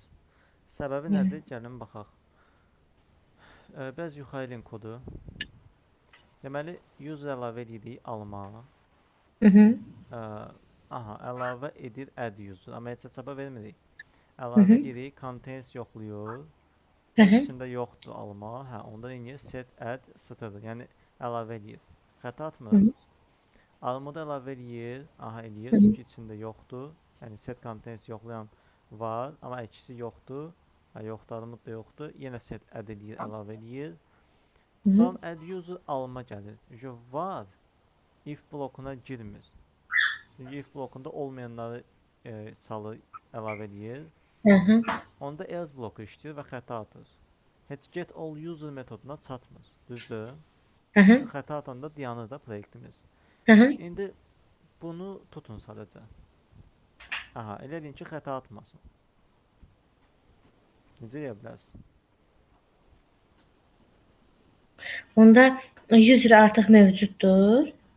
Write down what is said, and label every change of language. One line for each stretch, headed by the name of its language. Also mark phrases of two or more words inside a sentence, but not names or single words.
Azerbaijani: Səbəbi nədir? Gəlin baxaq. Biraz yuxarı link kodu. Deməli, user əlavə edirik alma. Aha, əlavə edir
English: add user.
Azerbaijani: Amma heç çapa vermirik. Əlavə edirik, contains yoxluyur. Öz içində yoxdur alma. Hə, onda yine
English: set add str.
Azerbaijani: Yəni əlavə edir. Xəta atmır. Almada əlavə edir. Aha, eləyir. Çünki içində yoxdur. Yəni
English: set contains
Azerbaijani: yoxlayan var, amma əksi yoxdur. Hə, yoxdur, almud da yoxdur. Yenə
English: set add
Azerbaijani: edir, əlavə edir. Sonra
English: add user
Azerbaijani: alma gəlir. Çünki var, if blokuna girmir. Çünki if blokunda olmayanları salır, əlavə edir. Onda else bloku işləyir və xəta atır. Heç
English: get all user
Azerbaijani: metoduna çatmır. Düzdür? Çünki xəta atanda dayanır da proyektimiz. İndi bunu tutun sadəcə. Aha, elə deyin ki, xəta atmasın. Necə edə bilərsiniz? Onda user artıq mövcuddur.